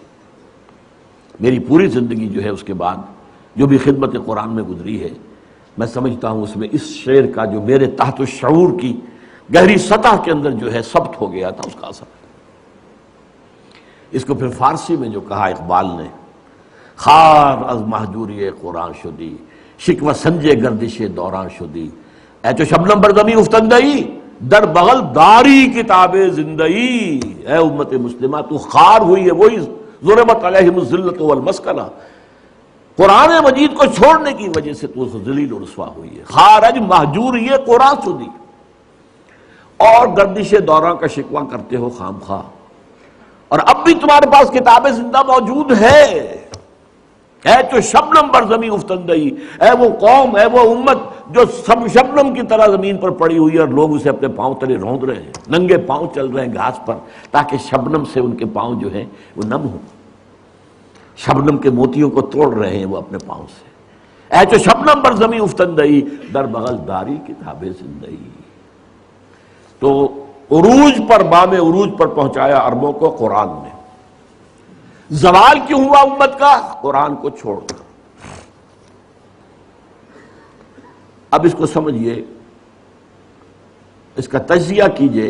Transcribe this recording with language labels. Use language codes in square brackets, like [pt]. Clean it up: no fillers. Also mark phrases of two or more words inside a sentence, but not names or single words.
[ur] میری پوری زندگی جو ہے اس کے بعد جو بھی خدمت قرآن میں گزری ہے، میں سمجھتا ہوں اس میں اس شعر کا جو میرے تحت الشعور کی گہری سطح کے اندر جو ہے ثبت ہو گیا تھا، اس کا اثر ہے. اس کو پھر فارسی میں جو کہا اقبال نے، [fa] خار از محجوری قرآن شدی شکوہ سنجے گردش دوران شدی، اے تو شبنم بر زمین افتندئی در بغل داری کتاب زندئی۔ [ur] اے امت مسلمہ تو خار ہوئی ہے وہی ضربت [ar] علیہم الذلۃ والمسکنہ، [ur] قرآن مجید کو چھوڑنے کی وجہ سے تو ذلیل و رسوا ہوئی ہے، [fa] خارج مہجور یہ قرآن شدی، [ur] اور گردش دوران کا شکوہ کرتے ہو خام خواہ، اور اب بھی تمہارے پاس کتاب زندہ موجود ہے۔ [fa] اے تو شبنم بر زمین افتندئی، [ur] اے وہ قوم، اے وہ امت جو سب شبنم کی طرح زمین پر پڑی ہوئی ہے اور لوگ اسے اپنے پاؤں تلے روند رہے ہیں، ننگے پاؤں چل رہے ہیں گھاس پر تاکہ شبنم سے ان کے پاؤں جو ہیں وہ نم ہوں، شبنم کے موتیوں کو توڑ رہے ہیں وہ اپنے پاؤں سے۔ [fa] اے تو شبنم بر زمین افتندئی در بغل داری کتاب زندئی۔ [ur] تو عروج پر، بام عروج پر پہنچایا عربوں کو قرآن نے۔ زوال کیوں ہوا امت کا؟ قرآن کو چھوڑ کر۔ اب اس کو سمجھیے، اس کا تجزیہ کیجئے۔